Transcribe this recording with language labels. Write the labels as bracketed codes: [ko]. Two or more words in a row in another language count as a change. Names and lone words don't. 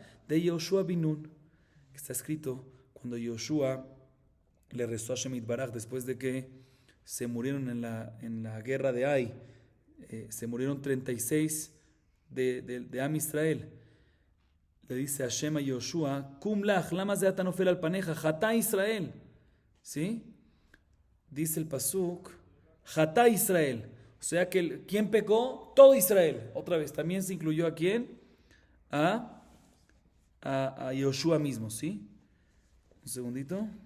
[es] De Yoshua bin Nun, que está escrito cuando Yoshua le rezó a Shemit Baraj después de que se murieron en la guerra de Ai. Se murieron 36 de [he] עם ישראל. [es] Le dice Hashem a Yoshua: [he] קום לך למה זה אתה נופל על פניך חטא ישראל. [es] ¿Sí? Dice el Pasuk, [he] חטא ישראל. [es] O sea que ¿quién pecó? Todo Israel. Otra vez, también se incluyó a quién? A Yoshua mismo, ¿sí? Un segundito.